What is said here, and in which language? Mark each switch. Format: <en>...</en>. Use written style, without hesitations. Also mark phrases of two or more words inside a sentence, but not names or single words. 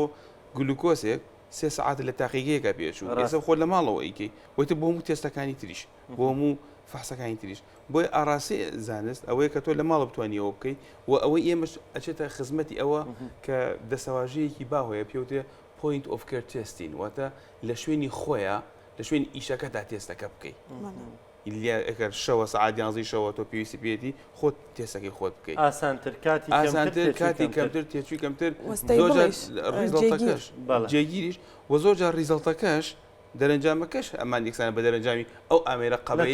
<ckb>گلوکۆسێک 3 ساعات لە تاقیگەیەکە پێچوو ئێستا خۆ لە ماڵەوە ئیکەی وەیتە بۆ هەموو تێستەکانی تریش بۆ هەموو فەحسەکانی تریش بۆی ئاراسی زانست ئەوەیە کە تۆ لە ماڵە بتوانیەوە بکەیت و ئەوەی ئێمەش ئەچێتە خزمەتی ئەوە کە دەسەواژەیەکی باهۆیە پێوتێ</ckb> <en>point of care testing</en> <ckb>واتە لە شوێنی خۆیە لە شوێن ئیشەکە تا تێستەکە بکەیت ئەگەر شەوە سەعات 11 شەوە تۆ پێویستی پێێتی خۆت تێستەکەی خۆت بکەیت ئاسانتر کاتی کەمتر تێچووی کەمتر ڕیزڵتەکەش جێگیریش و زۆر جار ڕیزڵتەکەش دەرەنجامەکەش ئەمان یەکسانە بە دەرەنجامی ئەو ئامێرە قەبەی</ckb>